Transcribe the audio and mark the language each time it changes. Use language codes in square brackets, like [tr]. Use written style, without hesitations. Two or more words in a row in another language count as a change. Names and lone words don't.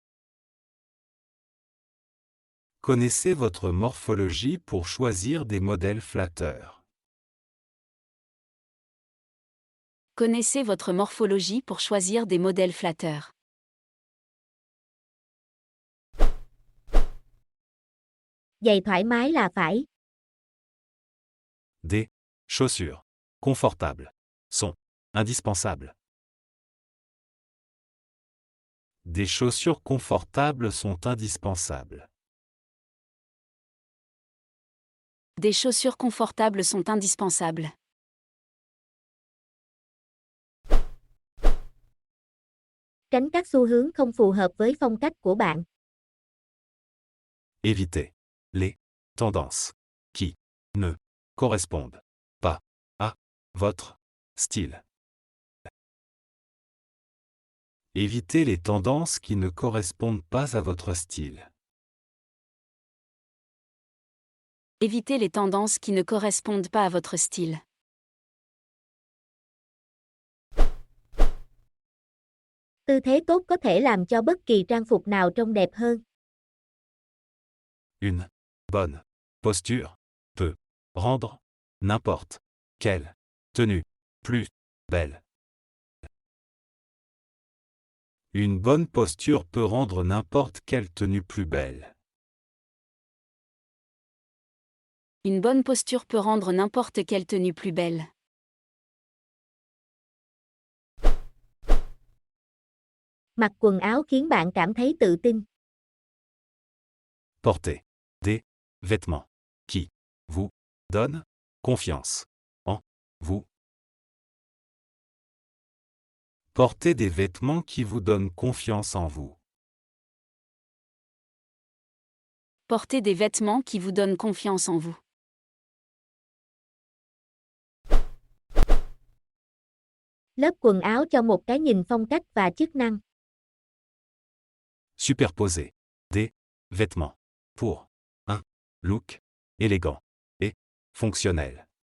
[fr] Connaissez votre morphologie pour choisir des modèles flatteurs. Connaissez votre morphologie pour choisir des modèles flatteurs. [vi] Giày thoải mái là phải. [fr] Des chaussures confortables sont indispensables. Des chaussures confortables sont indispensables. Des chaussures confortables sont indispensables. [vi] Tránh các xu hướng không phù hợp với phong cách của bạn. [fr] Évitez les tendances qui ne correspondent pas à votre style. Évitez les tendances qui ne correspondent pas à votre style. Évitez les tendances qui ne correspondent pas à votre style. [vi] Tư thế tốt có thể làm cho bất kỳ trang phục nào trông đẹp hơn. [fr] Une bonne posture peut rendre n'importe quelle tenue plus belle. Une bonne posture peut rendre n'importe quelle tenue plus belle. Une bonne posture peut rendre n'importe quelle tenue plus belle. [vi] Mặc quần áo khiến bạn cảm thấy tự tin. [fr] Portez des vêtements qui vous donnent confiance en vous. Portez des vêtements qui vous donnent confiance en vous. Portez des vêtements qui vous donnent confiance en vous. [vi] Lớp quần áo cho một cái nhìn phong cách và chức năng. [fr] Superposez des vêtements pour un look élégant et fonctionnel.